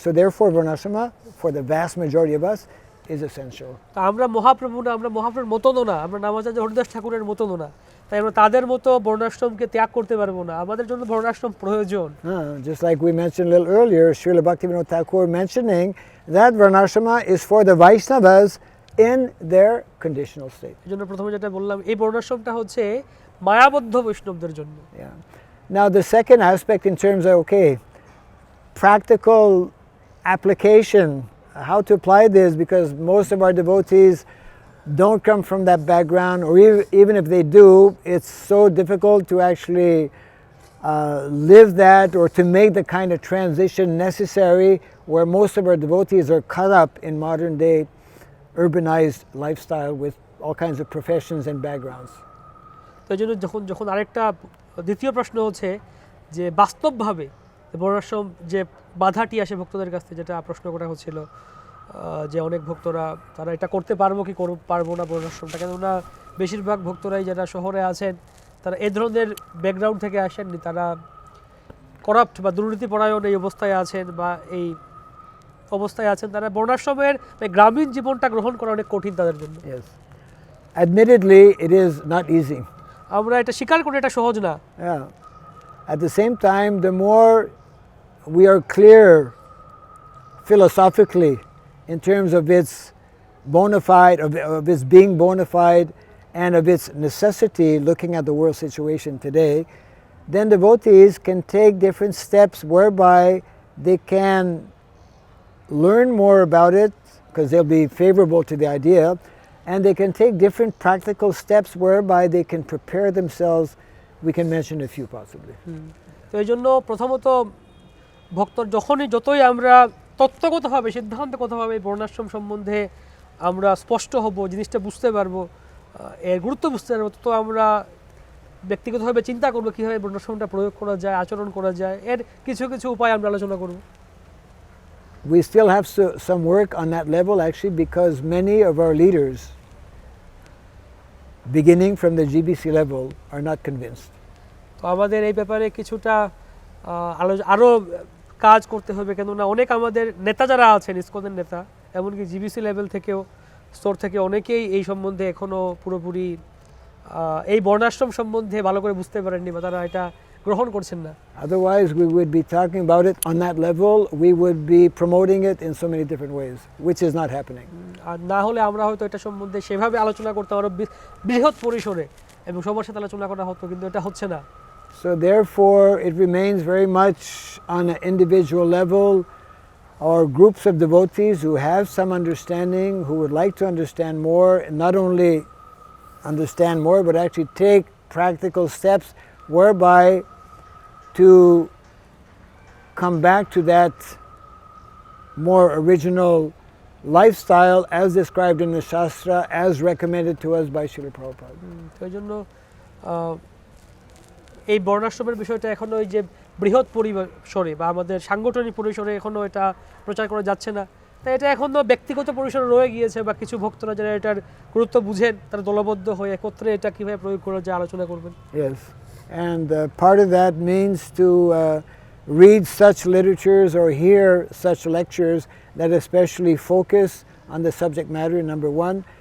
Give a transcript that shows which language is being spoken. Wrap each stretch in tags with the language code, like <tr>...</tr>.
<en>So therefore, Varnasrama, for the vast majority of us, is essential.</en> <bn>তা আমরা মহাপ্রভু না, আমরা মহাপ্রভুর মতনও না, আমরা নামাচার্য হরিদাস ঠাকুরের মতনও না, তাই আমরা তাদের মতো বর্ণাশ্রমকে ত্যাগ করতে পারবো না, আমাদের জন্য বর্ণাশ্রম প্রয়োজন।</bn> <en>Just like we mentioned a little earlier, Srila Bhaktivinoda Thakur mentioning that Varnasrama is for the Vaishnavas in their conditional state.</en> <bn>এজন্য প্রথমে যেটা বললাম এই বর্ণাশ্রমটা হচ্ছে মায়াবদ্ধ বৈষ্ণবদের জন্য।</bn> <en>Yeah. Now the second aspect in terms of practical application, how to apply this, because most of our devotees don't come from that background, or even if they do, it's so difficult to actually live that or to make the kind of transition necessary where most of our devotees are caught up in modern day urbanized lifestyle with all kinds of professions and backgrounds.</en> <bn>তো এই জন্য যখন আরেকটা দ্বিতীয় প্রশ্ন হচ্ছে যে বাস্তবভাবে বর্ণাশ্রম যে বাধাটি আসে ভক্তদের কাছ থেকে, যেটা প্রশ্ন করা হচ্ছিল যে অনেক ভক্তরা তারা এটা করতে পারবো কি পারবো না বর্ণাশ্রমটা, কেননা বেশিরভাগ ভক্তরাই যারা শহরে আছেন তারা এই ধরনের ব্যাকগ্রাউন্ড থেকে আসেননি, তারা করাপ্ট বা দুর্নীতিপরায়ণ এই অবস্থায় আছেন বা এই অবস্থায় আছেন, তারা বর্ণাশ্রমের গ্রামীণ জীবনটা গ্রহণ করা অনেক কঠিন তাদের জন্য।</bn> <en>Yes. Admittedly, it is not easy.</en> <bn>আমরা এটা স্বীকার করি এটা সহজ না।</bn> <en>Yeah. At the same time, the more we are clear philosophically in terms of its bona fide, of its being bona fide and of its necessity looking at the world situation today, then devotees can take different steps whereby they can learn more about it because they'll be favorable to the idea, and they can take different practical steps whereby they can prepare themselves. We can mention a few possibly.</en> <bn>তো এই জন্য প্রথমত ভক্তর যতই আমরা তত্ত্বগতভাবে সিদ্ধান্তগতভাবে বর্ণাশ্রম সম্বন্ধে আমরা স্পষ্ট হব, জিনিসটা বুঝতে পারবো, এর গুরুত্ব বুঝতে পারবো, তো আমরা ব্যক্তিগতভাবে চিন্তা করবো কীভাবে বর্ণাশ্রমটা প্রয়োগ করা যায়, আচরণ করা যায়, এর কিছু কিছু উপায় আমরা আলোচনা করব।</bn> <en>We still have some work on that level actually, because many of our leaders, beginning from the GBC level, are not convinced.</en> <bn>তো আমাদের এই ব্যাপারে কিছুটা আরও কাজ করতে হবে, কেননা অনেক আমাদের নেতা যারা আছেন ইসকনের নেতা, এমনকি জিবিসি লেভেল থেকেও স্তর থেকে অনেকেই এই সম্বন্ধে এখনও পুরোপুরি এই বর্ণাশ্রম সম্বন্ধে ভালো করে বুঝতে পারেননি বা তারা এটা গ্রহণ করছেন না।</bn> <en>Otherwise we would be talking about it on that level, we would be promoting it in so many different ways, which is not happening.</en> <bn>আর না হলে আমরা হয়তো এটা সম্বন্ধে সেভাবে আলোচনা করতে আরও বৃহৎ পরিসরে এবং সবার সাথে আলোচনা করা হতো, কিন্তু এটা হচ্ছে না।</bn> <en>So therefore it remains very much on an individual level, or groups of devotees who have some understanding, who would like to understand more, and not only understand more but actually take practical steps whereby to come back to that more original lifestyle as described in the Shastra, as recommended to us by Srila Prabhupada.</en> <bn>তো এই জন্য এই বর্ণাশ্রমের বিষয়টা এখনো ওই যে বৃহৎ পরিসরে বা আমাদের সাংগঠনিক পরিসরে এখনো এটা প্রচার করা যাচ্ছে না, তাই এটা এখনো ব্যক্তিগত পরিসরে রয়ে গিয়েছে, বা কিছু ভক্তরা যারা এটার গুরুত্ব বুঝেন তারা দলবদ্ধ হয়ে একত্রে এটা কীভাবে প্রয়োগ করা যায় আলোচনা করবেন।</bn> <en>Yes, and part of that means to read such literatures or hear such lectures that especially focus on the subject matter, number one.</en>